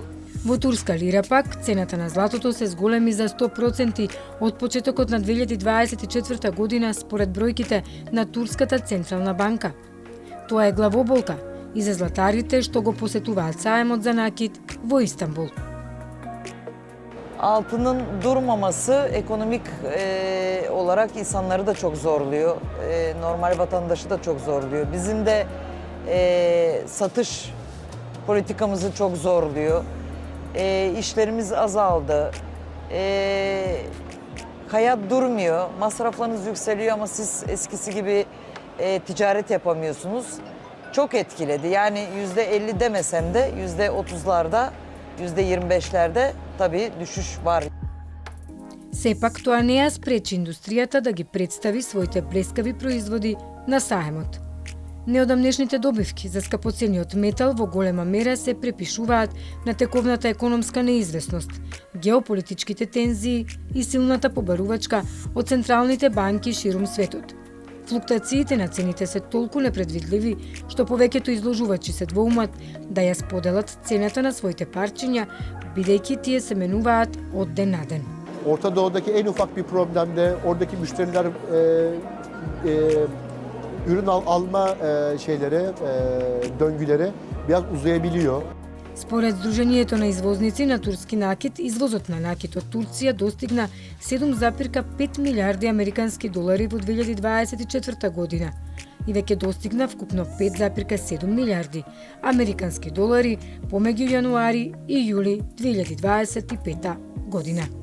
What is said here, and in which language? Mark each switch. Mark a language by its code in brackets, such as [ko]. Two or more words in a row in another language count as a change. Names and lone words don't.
[mk] Во турска лира пак, цената на златото се зголеми за 100% од почетокот на 2024 година според бројките на Турската централна банка. Тоа е главоболка и за златарите што го посетуваат саемот за накид во Истанбул. [tr] Altının durmaması ekonomik olarak insanları da çok zorluyor. Normal vatandaşı da çok zorluyor. Bizim de satış politikamızı çok zorluyor. İşlerimiz azaldı. Hayat durmuyor. Masraflarınız yükseliyor ama siz eskisi gibi ticaret yapamıyorsunuz. Çok etkiledi. Yani %50 demesem de %30'larda, %25'lerde tabii düşüş var. [mk] Сепак тоа не ја спречи индустријата да ги представи своите блескави производи на саемот. Неодамнешните добивки за скапоцениот метал во голема мера се препишуваат на тековната економска неизвестност, геополитичките тензии и силната побарувачка од централните банки ширум светот. Флуктуациите на цените се толку непредвидливи што повеќето изложувачи се двоумат да ја споделат цената на своите парчиња, бидејќи тие се менуваат од ден на ден. [tr] Orta Doğu'daki en ufak bir problemde oradaki müşteriler ürün alma şeyleri, döngüleri biraz uzayabiliyor. [mk] Според Сдруженијето на извозници на турски накид, извозот на накид од Турција достигна 7,5 милиарди американски долари во 2024 година и веќе достигна вкупно 5,7 милиарди американски долари помеѓу јануари и јули 2025 година.